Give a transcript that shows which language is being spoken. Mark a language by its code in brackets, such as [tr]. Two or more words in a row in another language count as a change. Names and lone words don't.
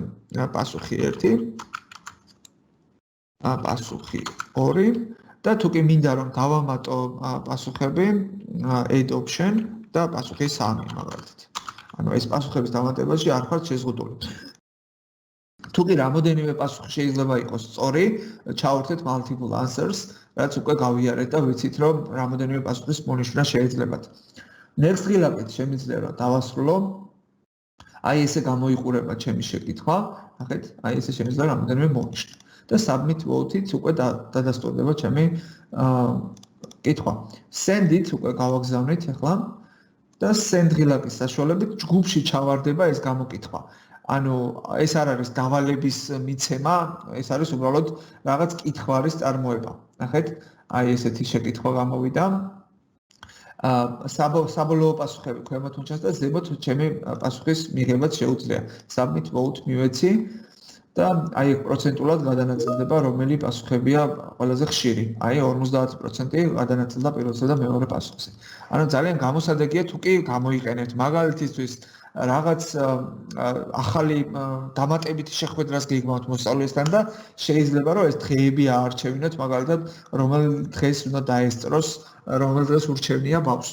[ka] პასუხი 1, პასუხი 2 და თუ კი მინდა რომ გავამატო პასუხები, [en] add option [ka] და პასუხი 3 მაგალითად. ანუ ეს პასუხების დამატებაში არ ხართ შეზღუდული. თუ კი რამოდენიმე პასუხი შეიძლება იყოს სწორი, ჩავერთეთ [en] multiple answers, [ka] რაც უკვე გავიარეთ და ვიცით რომ რამოდენიმე პასუხის მონიშნა შეიძლებათ. Next ღილაკით შემიძლია რომ დავასრულო აი ესე გამოიყურება ჩემი შეკითხვა, ნახეთ, აი ესე შემიძლია რამოდენიმე მოვნიშნო. და [en] submit vote- [ka] ით უკვე დადასტურდება ჩემი კითხვა. Send-ით უკვე გავაგზავნით ახლა და send ღილაკის საშუალებით ჯგუფში ჩავარდება ეს გამოკითხვა. ანუ ეს არ არის დავალების მიცემა, ეს არის უბრალოდ რაღაც კითხვარის წარმოება. ნახეთ, აი ესეთი შეკითხვა გამოვიდა. საბოლოო პასუხები ქვემოთ უჩანს და ზემოთ ჩემი პასუხის მიღებაც შეუძლია. [en] Submit vote [ka] მივეცი და აი პროცენტულად გადანაწილდება რომელი პასუხებია ყველაზე ხშირი. აი 50% გადანაწილდა პირველსა და მეორე პასუხზე. ანუ ძალიან გამოსადეგია თუ კი გამოიყენებთ მაგალითისთვის რაღაც ახალი დამატებითი შეხვედრას გეგმავთ მოსწავლესთან და შეიძლება რომ ეს დღეები აარჩევინოთ მაგალითად რომელ დღეს უნდა დაესწროს რომელ დღეს ურჩევნია ბავშვს.